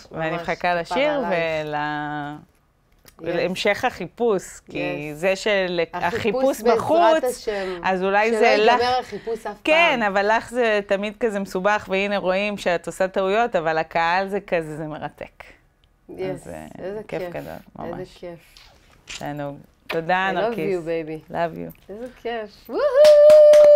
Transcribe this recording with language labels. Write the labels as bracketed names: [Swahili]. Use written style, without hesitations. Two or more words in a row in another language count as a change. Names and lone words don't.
[Hebrew] ואני מחכה לשיר ולהמשך החיפוש, כי זה של החיפוש בחוץ, אז אולי זה לך... שלא ייגמר החיפוש אף פעם. כן, אבל לך זה תמיד כזה מסובך, והנה רואים שאת עושה טעויות, אבל הקהל זה כזה, זה מרתק. איזה כיף. כיף גדול, ממש. איזה כיף. תענוג. תודה, נרקיס. [English] I love you, baby. Love you. [Hebrew] איזה כיף. וואו!